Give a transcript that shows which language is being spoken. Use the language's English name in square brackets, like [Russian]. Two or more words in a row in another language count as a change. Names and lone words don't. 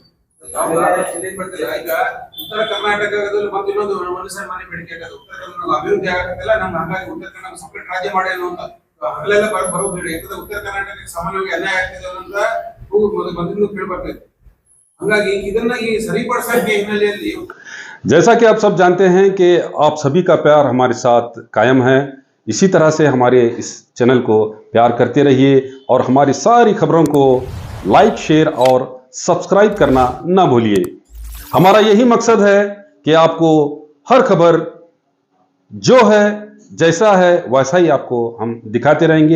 [Kannada] ಈಗ ಉತ್ತರ ಕರ್ನಾಟಕದಲ್ಲಿ ಮತ್ತೆ ಇನ್ನೊಂದು ಮನುಷ್ಯರ ಮನೆ ಬೇಡಿಕೆ ಆಗೋದು, ಉತ್ತರ ಕರ್ನಾಟಕ ಅಭಿವೃದ್ಧಿ ಆಗತ್ತಲ್ಲ, ನಮ್ಗೆ ಹಾಗಾಗಿ ಉತ್ತರ ಕರ್ನಾಟಕ ಸಪರೇಟ್ ರಾಜ್ಯ ಮಾಡಿ ಅನ್ನುವಂತ ಅಲ್ಲೆಲ್ಲ ಬರೋಬೇಡಿ. ಯಾಕಂದ್ರೆ ಉತ್ತರ ಕರ್ನಾಟಕಕ್ಕೆ ಸಮಾನವಾಗಿ ಅನ್ಯಾಯ ಆಗ್ತಿದೆ ಅನ್ನೋದ ಮೊದಲಿಂದ ಕೇಳಿ ಬರ್ತೈತೆ. ಹಾಗಾಗಿ ಇದನ್ನ ಈ ಸರಿಪಡಿಸಕ್ಕೆ ಹಿನ್ನೆಲೆಯಲ್ಲಿ [Hindi] जैसा कि आप सब जानते हैं कि आप सभी का प्यार हमारे साथ कायम है। इसी तरह से हमारे इस चैनल को प्यार करते रहिए और हमारी सारी खबरों को [English] like, share [Hindi] और सब्सक्राइब करना ना भूलिए। हमारा यही मकसद है कि आपको हर खबर जो है, जैसा है वैसा ही आपको हम दिखाते रहेंगे।